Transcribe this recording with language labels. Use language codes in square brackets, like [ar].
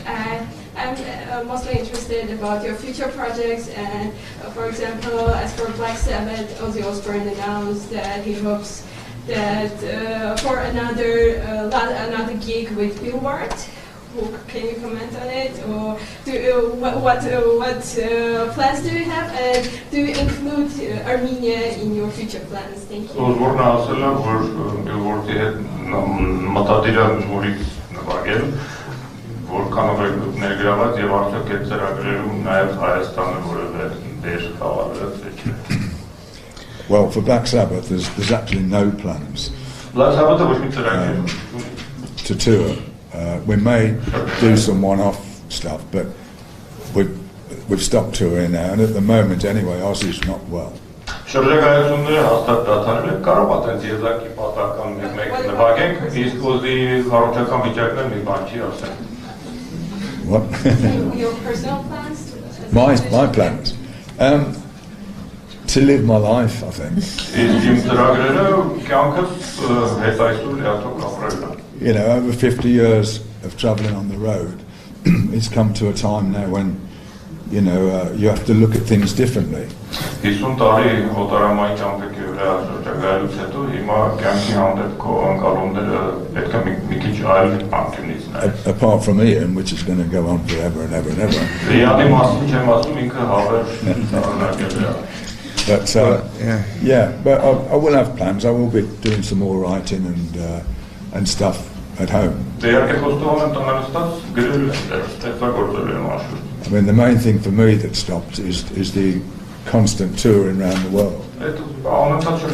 [en] I'm mostly interested about your future projects, and for example, as for Black Sabbath, Ozzy Osbourne announced that he hopes that for another gig with Billboard. Can you comment on it, or what plans do you have, and do you include Armenia in your future plans? Thank you. [hy] Osbourne ասել է, որ Billboard-ի հետ մտադիր է նորից նվագել, որքանով է ներգրաված եւ արդյոք այդ ծրագրերում նաեւ Հայաստանը որևէ դեր խաղալու է։ [en] Well, for Black Sabbath, there's actually no plans [hy] Black Sabbath-ը ոչ մի ծրագիր [en] to tour. We may do some one-off stuff, but we've stopped touring now, and at the moment, anyway, Ozzy's not well. [hy] Շրջագայությունները հաստատ դադարել են, կարող է տենց եզակի պատական մեկ նվագենք, իսկ Ozzy հարոջական վիճակներ մի բան չի ասել։ [en] What? Your personal plans? My plans? To live my life, I think. [hy] Իսկ իմ ծրագրերը կյանքս հետայսուր լիաթոք ապրելն է։ [en] You know, over 50 years of travelling on the road, it's come to a time now when, you know, you have to look at things differently. [hy] 50 տարի օտարամային ճամփեքի վրա շրջագայելուց հետո հիմա կյանքի հանդեպ քո անցալումները պետք է մի քիչ այլ անկյունից նայես։ [en] Apart from Ian, which is going to go on forever and ever and ever. [hy] Իանի մասին չեմ ասում, ինքը հավեր շարունակել է։ [en] But yeah, but I will have plans. I will be doing some more writing and stuff at home. I mean, the main thing for me that stopped is the constant touring around the world.